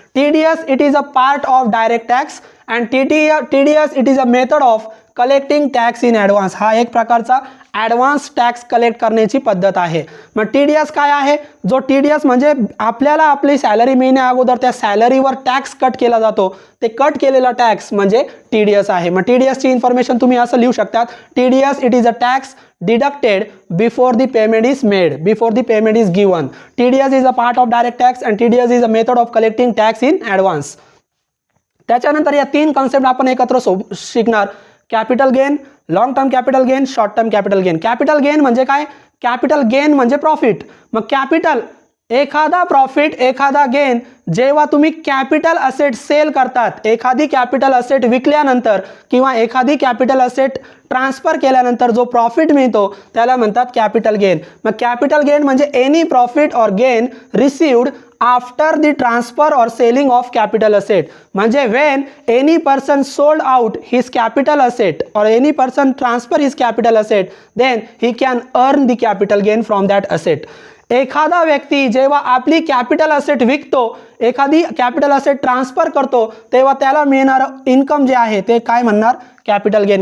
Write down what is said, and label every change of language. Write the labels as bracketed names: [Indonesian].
[English] TDS it is a part of direct tax and TDS it is a method of collecting tax in advance. [Marathi] हा एक प्रकारचा advance tax collect करण्याची पद्धत आहे. मग TDS काय आहे, जो TDS म्हणजे आपल्याला आपली सॅलरी मिळण्या अगोदर त्या सॅलरीवर टॅक्स कट केला जातो, ते कट केलेला टॅक्स म्हणजे TDS आहे. मग TDS ची इन्फॉर्मेशन तुम्ही असं लिहू शकतात, [English] TDS it is a tax deducted before the payment is made, before the payment is given. TDS is a part of direct tax and TDS is a method of collecting tax in advance. [Marathi] त्याच्यानंतर या 3 concept आपण एकत्र शिकणार. Capital gain, long term capital gain, short term capital gain. Capital gain म्हणजे काय, capital gain म्हणजे profit. मग capital, एखादा प्रॉफिट, एखादा गेन जेव्हा तुम्ही कॅपिटल असेट सेल करतात, एखादी कॅपिटल असेट विकल्यानंतर किंवा एखादी कॅपिटल असेट ट्रान्सफर केल्यानंतर जो प्रॉफिट मिळतो त्याला म्हणतात कॅपिटल गेन. मग [English] Capital gain म्हणजे any profit or gain received after the transfer or selling of capital asset. [Marathi] म्हणजे [English] When any person sold out his capital asset or any person transfer his capital asset, then he can earn the capital gain from that asset. [Marathi] एखादा व्यक्ती जेव्हा आपली capital asset विकतो, एखादी capital asset transfer करतो, तेव्हा त्याला मिळणारं इन्कम जे आहे ते काय म्हणणार, कॅपिटल गेन.